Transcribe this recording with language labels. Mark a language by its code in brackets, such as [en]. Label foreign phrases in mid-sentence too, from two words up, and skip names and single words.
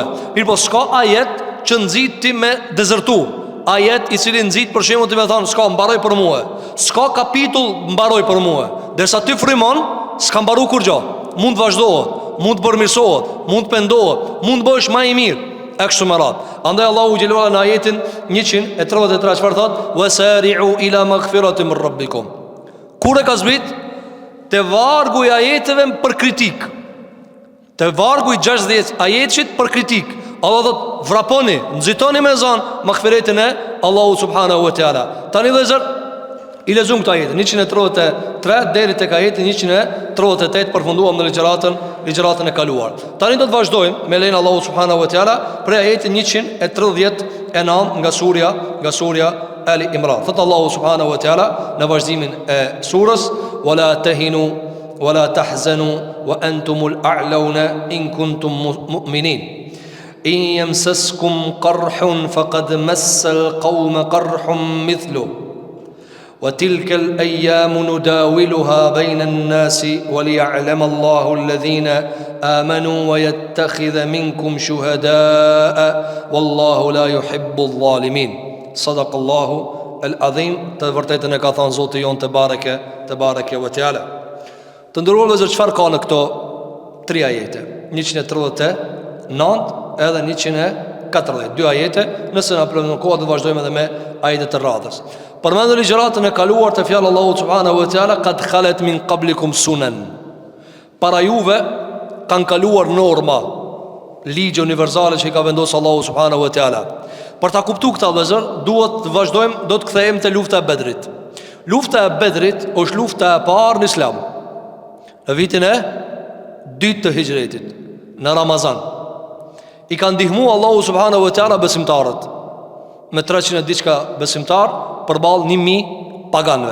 [sq] Mirë po s'ka ajet që nxit ti me dezertu, ajet i cili nxit për shembull ti me thonë s'ka mbaroj për mua, s'ka kapitull mbaroj për mua, derisa ti frymon s'ka mbaru kur gjë. Mund vazhdohet, mund përmirësohet, mund pendohet, mund bësh më i mirë. e kështu me radhë. Andaj Allahu xhelalu në ajetin 133 çfarë thot? [ar] وسارعوا إلى مغفرة من ربكم. [sq] Kur e ka zbrit te vargu i ajeteve për kritik, te vargu i 60 ajetit për kritik, Allah thot vraponi, nxitoni me zan maghfiretin e Allahu [ar] سبحانه وتعالى. [sq] Tani vëzër i lexojmë këtë ajet 133 deri tek ajeti 138, përfunduam në ligjëratën e kaluar. Tani do të vazhdojmë me lenin Allahu [ar] سبحانه وتعالى [sq] për ajetin 139 nga surja Ali Imran. Thot Allahu [ar] سبحانه وتعالى [sq] në vazhdimin e surës: [ar] "ولا تهنوا ولا تحزنوا وأنتم الأعلون إن كنتم مؤمنين. إن يمسسكم قرح فقد مس القوم قرح مثله. وتلك الأيام نداولها بين الناس وليعلم الله الذين آمنوا ويتخذ منكم شهداء والله لا يحب الظالمين." صدق الله العظيم. [sq] Të vërtetën e ka thënë Zoti jon te [ar] تبارك وتعالى. [sq] Të ndëruar vëzër, çfarë ka në këto 3 ajete? 139 edhe 140, 2 ajete. Nëse na plotëson koha do vazhdojmë edhe me ajetet e radhës. Përmendu ligjëratën e kaluar të fjalë Allahu [ar] سبحانه وتعالى: "قد خلت من قبلكم سنن." [sq] Para juve kanë kaluar norma, ligje universale që i ka vendosur Allahu [ar] سبحانه وتعالى. [sq] Për ta kuptuar këtë vëzër, duhet të vazhdojmë, do të kthehemi te lufta e Bedrit. Lufta e Bedrit është lufta e parë në Islam. Në vitin e 2 të Hijretit, në Ramazan, i ka ndihmuar Allahu [ar] سبحانه وتعالى [sq] besimtarët me 300 diçka besimtar përballë 1000 paganëve.